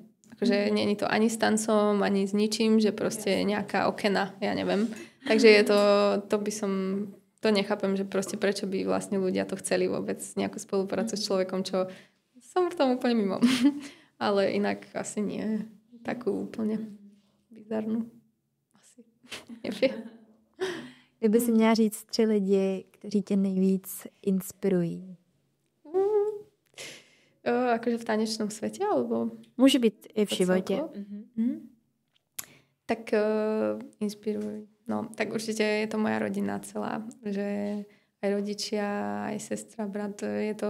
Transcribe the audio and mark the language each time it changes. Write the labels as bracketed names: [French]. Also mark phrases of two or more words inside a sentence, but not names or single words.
[Slovak] Akože nie je to ani s tancom, ani s ničím, že proste nejaká okena, ja neviem. Takže je to nechápem, že proste prečo by vlastne ľudia to chceli vôbec nejakú spoluprácu s človekom, čo som v tom úplne mimo. Ale inak asi nie. Takú úplne bizarnu. Asi. Neviem. [Czech] Kdyby si měla říct 3 lidi, kteří tě nejvíc inspirují? [Slovak] Akože v tanečnom svete, alebo... Môže byť i v živote. Tak inspiruj. No, tak určite je to moja rodina celá. Že aj rodičia, aj sestra, brat, je to...